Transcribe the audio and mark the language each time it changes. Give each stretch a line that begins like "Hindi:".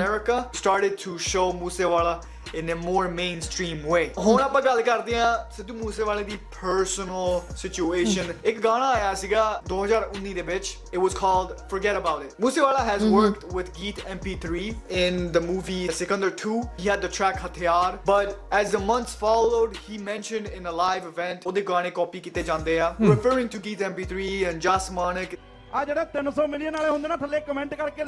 English: America started to show Moose Wala in a more mainstream way.
Punjabi: ਹੁਣ ਆਪਾਂ ਗੱਲ ਕਰਦੇ ਹਾਂ ਸਿੱਧੂ ਮੂਸੇਵਾਲੇ ਦੀ
English: personal situation.
Punjabi: ਇੱਕ ਗਾਣਾ ਆਇਆ ਸੀਗਾ 2019 ਦੇ ਵਿੱਚ.
English: It was called Forget About It. Moosewala has worked with Geet MP3 in the movie Sikandar 2. He had the track Hathiar, but as the months followed, he mentioned in a live event
Punjabi: ਉਹਦੇ ਗਾਣੇ copy ਕੀਤੇ ਜਾਂਦੇ ਆ,
English: referring to Geet MP3 and Jas Manik.
Punjabi: ਆ ਜਿਹੜਾ 300 million ਵਾਲੇ ਹੁੰਦੇ ਨਾ ਥੱਲੇ ਕਮੈਂਟ ਕਰਕੇ